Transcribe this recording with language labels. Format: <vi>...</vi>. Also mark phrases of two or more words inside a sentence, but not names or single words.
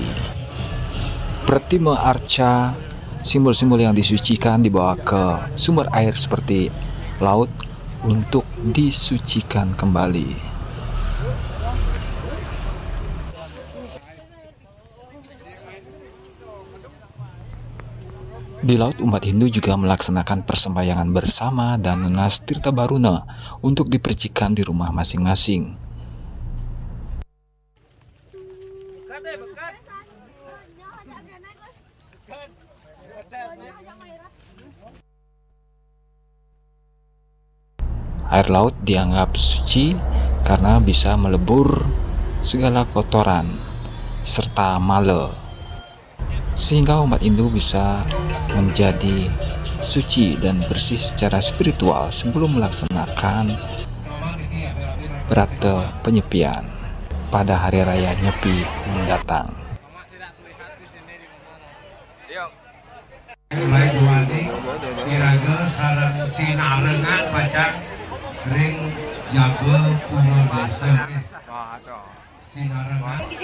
<id>Pertimo arca, simbol-simbol yang disucikan dibawa ke sumber air seperti laut untuk disucikan kembali. Di laut, umat Hindu juga melaksanakan persembahyangan bersama dan nunas tirta baruna untuk dipercikan di rumah masing-masing. Air laut dianggap suci karena bisa melebur segala kotoran serta mala, sehingga umat Hindu bisa menjadi suci dan bersih secara spiritual sebelum melaksanakan berata penyepian pada Hari Raya Nyepi mendatang.</id> <ban>Ring jaga punya desa Sinarangan.</ban>